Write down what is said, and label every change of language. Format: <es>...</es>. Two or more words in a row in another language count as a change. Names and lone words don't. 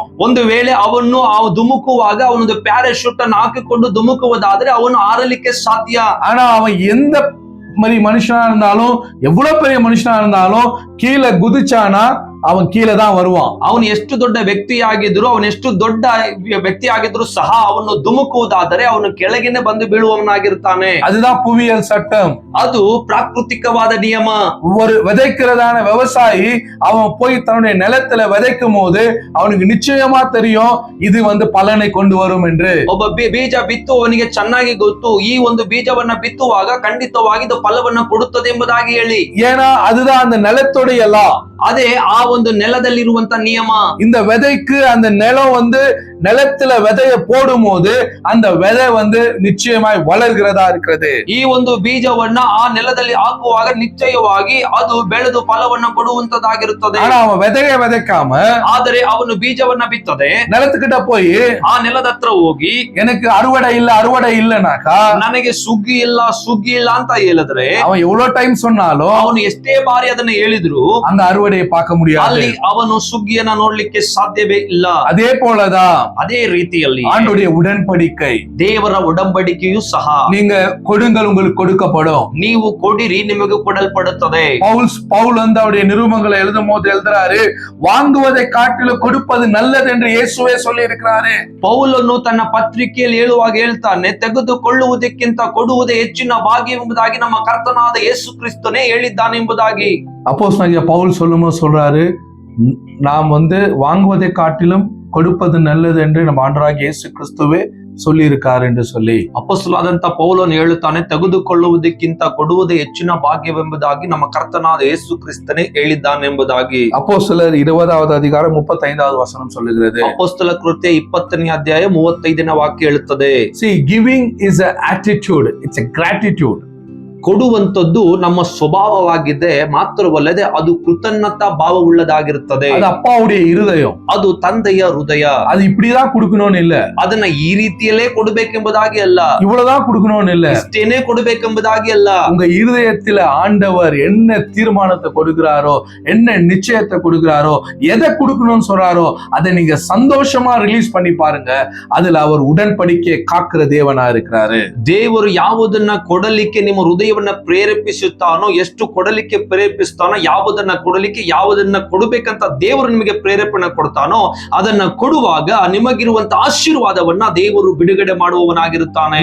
<kn>ಒಂದು ವೇಳೆ ಅವನು ಧುಮುಕುವಾಗ ಅವನೊಂದು ಪ್ಯಾರಾಶೂಟ್ ಅನ್ನು ಹಾಕಿಕೊಂಡು ಧುಮುಕುವುದಾದ್ರೆ ಅವನು ಹಾರಲಿಕ್ಕೆ ಸಾಧ್ಯ.</kn> <ta>ஆனா அவன் எந்த மாதிரி மனுஷனா இருந்தாலும், எவ்வளவு பெரிய மனுஷனா இருந்தாலும் கீழே குதிச்சானா அவன் கீழே தான் வருவான்.</ta> <kn>ಅವನು ಎಷ್ಟು ದೊಡ್ಡ ವ್ಯಕ್ತಿಯಾಗಿದ್ರು, ಅವನು ಎಷ್ಟು ದೊಡ್ಡ ವ್ಯಕ್ತಿಯಾಗಿದ್ರು ಸಹ ಅವನು ಧುಮುಕುವುದಾದರೆ ಅವನು ಕೆಳಗಿನೇ ಬಂದು ಬೀಳುವವನಾಗಿರ್ತಾನೆ.</kn> <ta>அதுதான் புவியியல் சட்டம்.</ta> <kn>ಅದು ಪ್ರಾಕೃತಿಕವಾದ ನಿಯಮ.</kn> <ta>ஒரு விதைக்கிறதான விவசாயி அவன் போய் தன்னுடைய நிலத்துல விதைக்கும் போது அவனுக்கு நிச்சயமா தெரியும் இது பலனை கொண்டு வரும் என்று.</ta> <kn>ಒಬ್ಬ ಬೀಜ ಬಿತ್ತುವವನಿಗೆ ಚೆನ್ನಾಗಿ ಗೊತ್ತು, ಈ ಒಂದು ಬೀಜವನ್ನ ಬಿತ್ತುವಾಗ ಖಂಡಿತವಾಗಿ ಇದು ಫಲವನ್ನ ಕೊಡುತ್ತದೆ ಎಂಬುದಾಗಿ ಹೇಳಿ.</kn> <ta>ஏன்னா அதுதான் அந்த நிலத்துடைய லா.</ta> <kn>ಅದೇ ಆ ಒಂದು ನೆಲದಲ್ಲಿರುವಂತ ನಿಯಮ.</kn> <ta>இந்த விதைக்கு அந்த நிலம் நிலத்துல விதைய போடும் போது அந்த விதை நிச்சயமாய் வளர்கிறதா இருக்கிறது.</ta> <kn>ಈ ಒಂದು ಬೀಜವನ್ನ ಆ ನೆಲದಲ್ಲಿ ಹಾಕುವಾಗ ನಿಶ್ಚಯವಾಗಿ ಅದು ಬೆಳೆದು ಫಲವನ್ನ ಕೊಡುವಂತದಾಗಿರುತ್ತದೆ.</kn> <ta>ஆனா அவன் விதைய விதைக்காம,</ta> <kn>ಆದರೆ ಅವನು ಬೀಜವನ್ನ ಬಿತ್ತದೆ</kn> <ta>நிலத்துக்கிட்ட போய்</ta> <kn>ಆ ನೆಲದ ಹತ್ರ ಹೋಗಿ</kn> <ta>எனக்கு அறுவடை இல்லனாக்கா,</ta> <kn>ನನಗೆ ಸುಗ್ಗಿ ಇಲ್ಲ ಅಂತ ಹೇಳಿದ್ರೆ</kn> <ta>அவன் எவ்வளவு டைம் சொன்னாலும்</ta> <kn>ಅವನು ಎಷ್ಟೇ ಬಾರಿ ಅದನ್ನ ಹೇಳಿದ್ರು</kn> <ta>அந்த அறுவடை அறுவடையை பார்க்க முடியாது.</ta> <kn>ಅಲ್ಲಿ ಅವನು ಸುಗ್ಗಿಯನ್ನ ನೋಡ್ಲಿಕ್ಕೆ ಸಾಧ್ಯವೇ ಇಲ್ಲ.</kn> <ta>அதே போலதான்</ta> <kn>ಅದೇ ರೀತಿಯಲ್ಲಿ</kn> <ta>ஆண்டவருடைய உடன்படிக்கை,</ta> <kn>ದೇವರ ಒಡಂಬಡಿಕೆಯೂ ಸಹ,</kn> <ta>நீங்க கொடுங்கள் உங்களுக்கு கொடுக்கப்படும்.</ta> <kn>ನೀವು ಕೊಡಿರಿ ನಿಮಗೆ ಕೊಡಲ್ಪಡುತ್ತದೆ.</kn> <ta>பவுல் வந்து அவருடைய நிருபங்களை எழுதும் போது எழுதுறாரு, வாங்குவதை காட்டிலும் கொடுப்பது நல்லது என்று இயேசுவே சொல்லி இருக்கிறாரு.</ta> <kn>ಪೌಲನು ತನ್ನ ಪತ್ರಿಕೆಯಲ್ಲಿ ಹೇಳುವಾಗ ಹೇಳ್ತಾನೆ, ತೆಗೆದುಕೊಳ್ಳುವುದಕ್ಕಿಂತ ಕೊಡುವುದೇ ಹೆಚ್ಚಿನ ಭಾಗ್ಯ ಎಂಬುದಾಗಿ ನಮ್ಮ ಕರ್ತನಾದ ಯೇಸು ಕ್ರಿಸ್ತನೇ ಹೇಳಿದ್ದಾನೆ ಎಂಬುದಾಗಿ.</kn> <ta>அப்போஸ்தலனாகிய பவுல் சொல்லும்போது சொல்றாரு, நாம் வந்து வாங்குவதை காட்டிலும் கொடுப்பது நல்லது என்று நம்ம ஆண்டவராகிய இயேசு கிறிஸ்துவே சொல்லி இருக்காரு என்று சொல்லி.</ta> <kn>ಅಪೊಸ್ತಲನಾದಂತ ಪೌಲನು ಹೇಳುತ್ತಾನೆ, ತೆಗೆದುಕೊಳ್ಳುವುದಕ್ಕಿಂತ ಕೊಡುವುದೇ ಹೆಚ್ಚಿನ ಭಾಗ್ಯವೆಂಬುದಾಗಿ ನಮ್ಮ ಕರ್ತನಾದ ಯೇಸು ಕ್ರಿಸ್ತನೇ ಹೇಳಿದ್ದಾನೆ ಎಂಬುದಾಗಿ.</kn> <ta>அப்போஸ்தலர் 20வது அதிகாரம் 35வது வசனம் சொல்லுகிறது.</ta> <kn>ಅಪೊಸ್ತಲ ಕೃತ್ಯ 20ನೇ ಅಧ್ಯಾಯ 35ನೇ ವಾಕ್ಯ ಹೇಳುತ್ತದೆ.</kn> <en>See, giving is an attitude, it's a gratitude.</en> <kn>ಕೊಡುವಂತದ್ದು ನಮ್ಮ ಸ್ವಭಾವವಾಗಿದೆ, ಮಾತ್ರವಲ್ಲದೆ ಅದು ಕೃತಜ್ಞತಾ ಭಾವವುಳ್ಳದಾಗಿರುತ್ತದೆ.</kn> <ta>அது அப்பாவுடைய இருதயம்,</ta> <kn>ಅದು ತಂದೆಯ ಹೃದಯ.</kn> <ta>அது இப்படிதான் கொடுக்கணும்னு இல்ல,</ta> <kn>ಅದನ್ನ ಈ ರೀತಿಯಲ್ಲೇ ಕೊಡಬೇಕೆಂಬುದಾಗಿ ಅಲ್ಲ,</kn> <ta>இவ்வளவுதான் கொடுக்கணும்னு இல்ல,</ta> <kn>ಇಷ್ಟೇನೆ ಕೊಡಬೇಕೆಂಬುದಾಗಿ ಅಲ್ಲ.</kn> <ta>உங்க இருதயத்துல ஆண்டவர் என்ன தீர்மானத்தை கொடுக்கிறாரோ, என்ன நிச்சயத்தை கொடுக்கிறாரோ, எதை கொடுக்கணும்னு சொல்றாரோ அதை நீங்க சந்தோஷமா ரிலீஸ் பண்ணி பாருங்க. அதுல அவர் உடன்படிக்கையை காக்கிற தேவனா இருக்கிறாரு.</ta> <kn>ದೇವರು ಯಾವುದನ್ನ ಕೊಡಲಿಕ್ಕೆ ನಿಮ್ಮ ಹೃದಯವನ್ನ ಪ್ರೇರೇಪಿಸುತ್ತಾನೋ, ಎಷ್ಟು ಕೊಡಲಿಕ್ಕೆ ಪ್ರೇರೇಪಿಸ್ತಾನೋ, ಯಾವುದನ್ನ ಕೊಡಲಿಕ್ಕೆ ಯಾವುದನ್ನ ಕೊಡಬೇಕಂತ ದೇವರು ನಿಮಗೆ ಪ್ರೇರೇಪಣೆ ಕೊಡ್ತಾನೋ ಅದನ್ನ ಕೊಡುವಾಗ ನಿಮಗಿರುವಂತ ಆಶೀರ್ವಾದವನ್ನ ದೇವರು ಬಿಡುಗಡೆ ಮಾಡುವವನಾಗಿರುತ್ತಾನೆ.</kn>